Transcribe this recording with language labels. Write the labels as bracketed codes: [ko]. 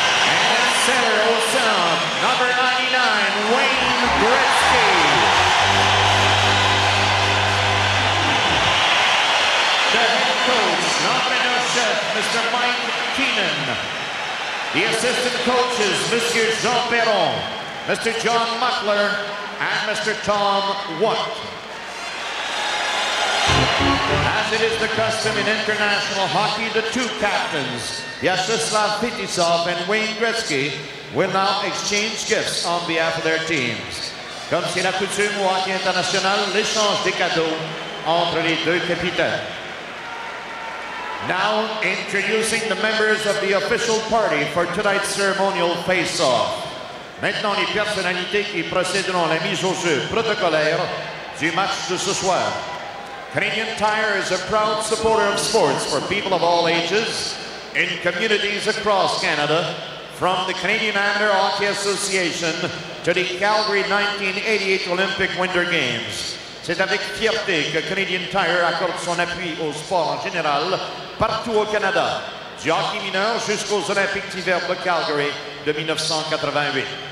[en] And at center, [fr] au centre, [en] number 99, Wayne Gretzky. The head coach, [fr] l'entraîneur-chef, [en] Mr. Mike Keenan. The assistant coaches, Monsieur Jean Perron, Mr. John Muckler, and Mr. Tom Watt. As it is the custom in international hockey, the two captains, Vyacheslav Fetisov and Wayne Gretzky, will now exchange gifts on behalf of their teams. [fr] Comme c'est la coutume au hockey international, l'échange des cadeaux entre les deux capitaines. [en] Now introducing the members of the official party for tonight's ceremonial face-off. [fr] Maintenant, les personnalités qui procéderont à la mise au jeu protocolaire du match de ce soir. [en] Canadian Tire is a proud supporter of sports for people of all ages in communities across Canada, from the Canadian Amateur Hockey Association to the Calgary 1988 Olympic Winter Games. [fr] C'est avec fierté que Canadian Tire accorde son appui au sport en général partout au Canada, du hockey mineur jusqu'aux Olympiques d'hiver de Calgary de 1988.